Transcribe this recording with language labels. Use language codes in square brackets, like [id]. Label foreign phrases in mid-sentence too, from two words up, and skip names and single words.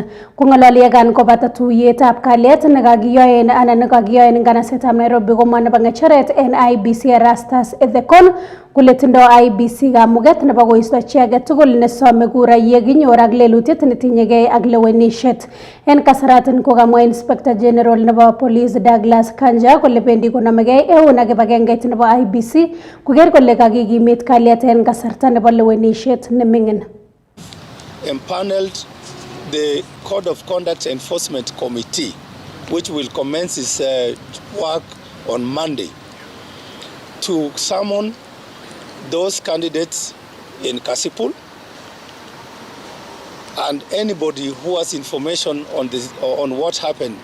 [kln] Kong'ololi yekan kobata tuiyetab kalyet nekakiyoen anan nekakiyoen en nganasetab Nairobi komwa nebo ng'echeret en IEBC Erastus Ethekon kole tindo IEBC kamuget nebo koisto chi age tugul nesome kura yekinyor ak lelutiet netinyegei ak lewenishet. En kasaraton kokamwa Inspector General nebo Police Douglas Kanja kole bendi konomegei eun ak kibagengeit nebo IEBC koker kole kakikimit kalyet en kasarta nebo lewenishet neming'in. [en] Empaneled the Code of Conduct Enforcement Committee, which will commence its work on Monday, to summon those candidates in Kasipul and anybody who has information on this or on what happened.